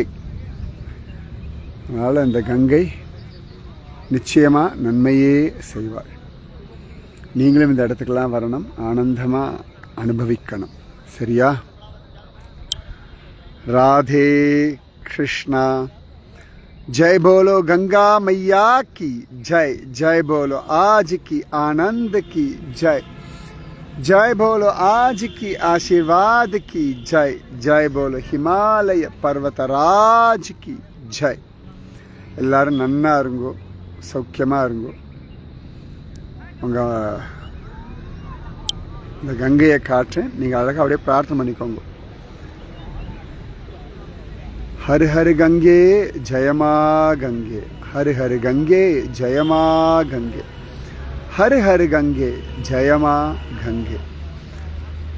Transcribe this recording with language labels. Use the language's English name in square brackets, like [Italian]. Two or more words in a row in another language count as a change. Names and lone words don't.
[Tamil] அதனால் இந்த கங்கை நிச்சயமாக நன்மையே செய்வாள். நீங்களும் இந்த இடத்துக்கெல்லாம் வரணும், ஆனந்தமாக அனுபவிக்கணும், சரியா? ராதே கிருஷ்ணா. [Hindi] जय बोलो गंगा मैया की जय, जय बोलो आज की आनंद की जय, जय बोलो आज की आशीर्वाद की जय, जय बोलो हिमालय पर्वतराज की जय. [Tamil] எல்லாரும் நன்னா இருங்கோ, சௌக்கியமாக இருங்கோ. உங்கள் இந்த கங்கையை காற்றேன், நீங்கள் அழகாக அப்படியே பிரார்த்தனை பண்ணிக்கோங்க. [Hindi] हर हर गंगे जय मां गंगे, हर हर गंगे जय मां गंगे, हर हर गंगे जय मां गंगे.